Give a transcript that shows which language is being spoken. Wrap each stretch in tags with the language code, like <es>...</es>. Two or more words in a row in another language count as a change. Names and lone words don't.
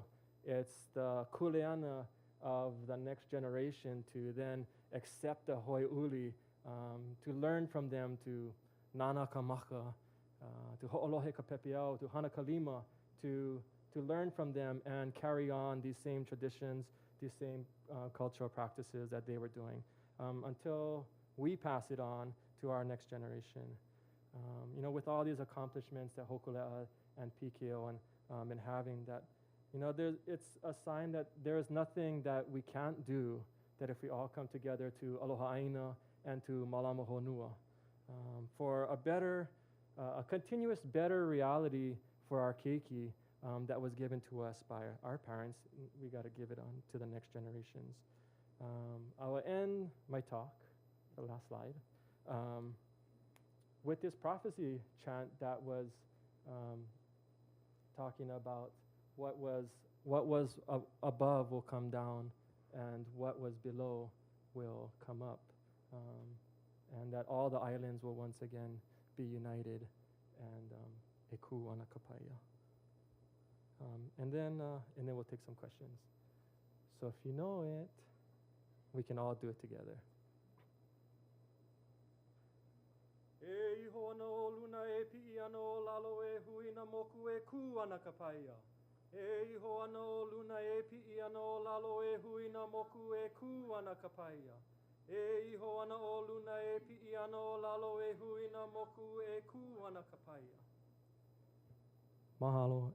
<en>It's the kuleana of the next generation to then accept the</en> <haw>hoi uli,</haw> <en>to learn from them, to</en> <haw>nanaka maka,</haw> <en>to</en> <haw>ho'olohe ka pepeau,</haw> <en>to</en> <haw>hana kalima,</haw> <en>to learn from them and carry on these same traditions, these same cultural practices that they were doing, until we pass it on to our next generation. With all these accomplishments that Hōkūleʻa and PKO and having that, it's a sign that there is nothing that we can't do, that if we all come together to</en> <haw>Aloha ʻāina</haw> <en>and to</en> <haw>Mālama Honua,</haw> <en>for a continuous better reality for our keiki that was given to us by our parents. We got to give it on to the next generations. I will end my talk, the last slide, with this prophecy chant that was talking about what was above will come down, and what was below will come up, and that all the islands will once again be united, and</en> <haw>eku ana kapaya.</haw> <en>And then we'll take some questions. So if you know it, we can all do it together.</en> <haw>E iho ana o luna e pi'i ana o lalo e huina moku e ku ana kapaya. E iho ana o luna e pi'i ana o lalo e huina moku e ku ana kapaya. E iho ana o luna e pi'i ana o lalo e huina moku e ku ana kapaya.</haw> <en>Mahalo.</en>